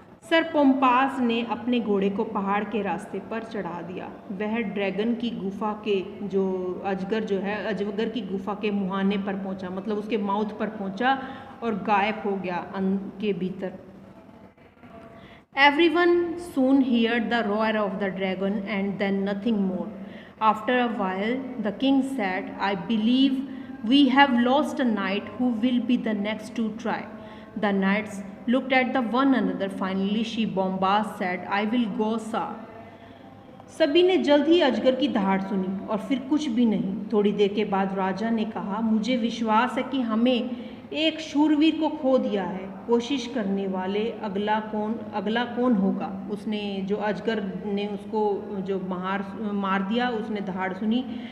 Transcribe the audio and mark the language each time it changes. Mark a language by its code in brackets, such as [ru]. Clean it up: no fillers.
[hi] Sir पोम्पास ने अपने घोड़े को पहाड़ के रास्ते पर चढ़ा दिया। वह ड्रैगन की गुफा के अजगर की गुफा के मुहाने पर पहुँचा, मतलब उसके माउथ पर पहुँचा और गायब हो गया के भीतर। [en] Everyone soon heard the roar of the dragon and then nothing more. After a while, the king said, I believe we have lost a knight who will be the next to try. The knights looked at one another. Finally, she Bombast said, I will go, sir. [hi] सभी ने जल्द ही अजगर की दहाड़ सुनी और फिर कुछ भी नहीं। थोड़ी देर के बाद राजा ने कहा, मुझे विश्वास है कि हमें एक शूरवीर को खो दिया है। कोशिश करने वाले अगला कौन होगा? उसने जो अजगर ने उसको जो मार दिया, उसने दहाड़ सुनी।